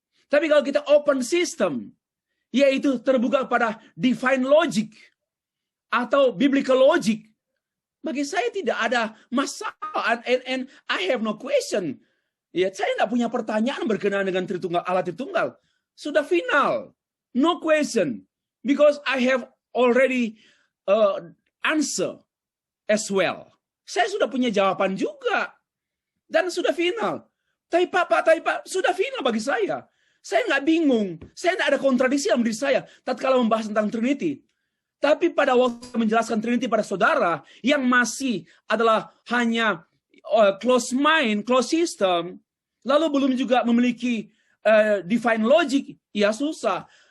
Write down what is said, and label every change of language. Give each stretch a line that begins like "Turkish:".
Indonesian: Tapi kalau kita open system, yaitu terbuka pada divine logic atau biblical logic, bagi saya tidak ada masalah,
English: and I have no question.
Indonesian: Ya, saya tidak punya pertanyaan berkenaan dengan Tritunggal, Allah Tritunggal. Sudah final.
English: No question. Because I have already answer as well.
Indonesian: Saya sudah punya jawaban juga. Dan sudah final. Tapi Pak, sudah final bagi saya. Saya nggak bingung. Saya nggak ada kontradiksi dalam diri saya tatkala membahas tentang Trinity. Tapi pada waktu menjelaskan Trinity pada saudara yang masih adalah hanya close mind, close system, lalu belum juga memiliki divine logic, ya susah.